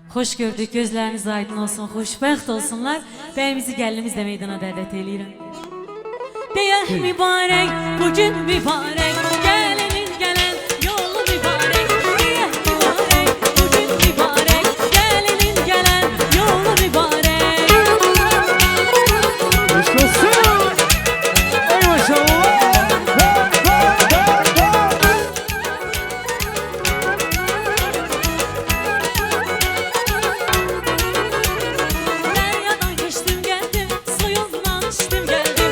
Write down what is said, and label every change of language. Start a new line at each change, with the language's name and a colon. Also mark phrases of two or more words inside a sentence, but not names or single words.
Turkish: Hoş gördük, gözleriniz aydın olsun,
Azerbaijani: xoşbəxt olsunlar. Bəyimizi, gəlinimiz də meydana dəvət eləyirəm. Deyək mübarək, bugün mübarək, gəlinin gələn yolu mübarək. Deyək mübarək, bugün mübarək, gəlinin gələn yolu mübarək. Eşk olsun. Ey maşallah.
Turkish: Deryadan geçtim geldim, suyundan içtim geldim.